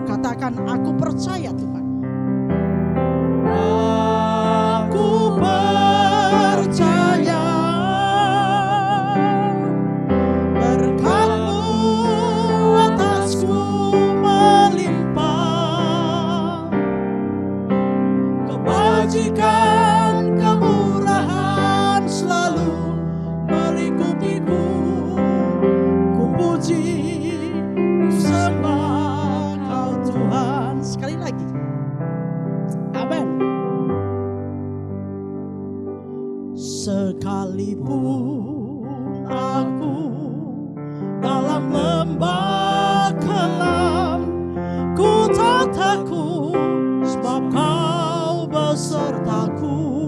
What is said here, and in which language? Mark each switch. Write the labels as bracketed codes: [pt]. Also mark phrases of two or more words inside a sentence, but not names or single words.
[id] Katakan, aku percaya Tuhan. Aku percaya berkat-Mu atasku melimpah, kebajikan kemurahan selalu melingkupiku. Ku puji, ku sembah Kau Tuhan. Sekali lagi. Amin. Sekalipun aku dalam lembah kelam, ku tak takut sebab Kau besertaku.